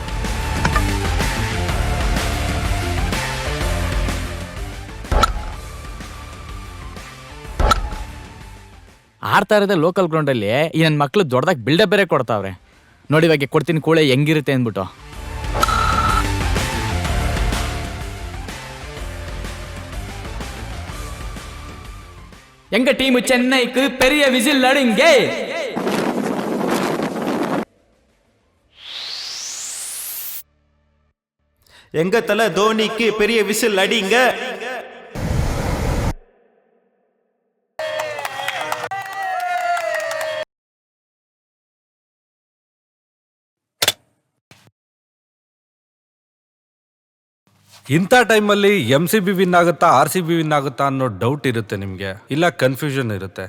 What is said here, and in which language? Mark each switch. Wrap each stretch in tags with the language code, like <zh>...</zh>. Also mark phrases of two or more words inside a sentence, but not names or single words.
<kn>ಆಡ್ತಾ ಇರೋದೇ ಲೋಕಲ್ ಗ್ರೌಂಡಲ್ಲಿ, ಈ ನನ್ನ ಮಕ್ಳು ದೊಡ್ಡದಾಗಿ ಬಿಲ್ಡಪ್ ಬೇರೆ ಕೊಡ್ತಾವ್ರೆ. ನೋಡಿ ಇವಾಗ ಕೊಡ್ತೀನಿ ಕೂಳೆ ಹೆಂಗಿರುತ್ತೆ ಅಂದ್ಬಿಟ್ಟು.</kn> <ta>எங்க டீம் சென்னைக்கு பெரிய விசில் அடிங்க. எங்க தல தோனிக்கு பெரிய விசில் அடிங்க.</ta> <kn>ಇಂಥ ಟೈಮಲ್ಲಿ MCB ವಿನ್ ಆಗುತ್ತಾ RCB ವಿನ್ ಆಗುತ್ತಾ ಅನ್ನೋ ಡೌಟ್ ಇರುತ್ತೆ ನಿಮಗೆ, ಇಲ್ಲ ಕನ್ಫ್ಯೂಷನ್ ಇರುತ್ತೆ.</kn>